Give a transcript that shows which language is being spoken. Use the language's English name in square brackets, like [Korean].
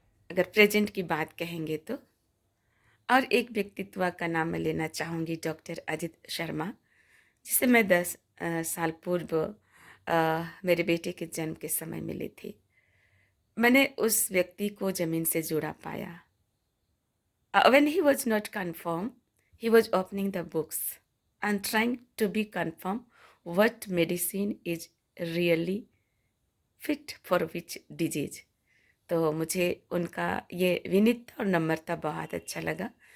[Hindi] अगर प्रेजेंट की बात कहेंगे तो, और एक व्यक्तित्व का नाम मैं लेना चाहूँगी, डॉक्टर अजित शर्मा, जिसे मैं 10 साल पूर्व मेरे बेटे के जन्म के समय मिली थी। मैंने उस व्यक्ति को ज़मीन से जुड़ा पाया। [English] When he was not confirmed, he was opening the books and trying to be confirmed what medicine is really fit for which disease. [Hindi] तो मुझे उनका ये विनीतता और नम्रता बहुत अच्छा लगा।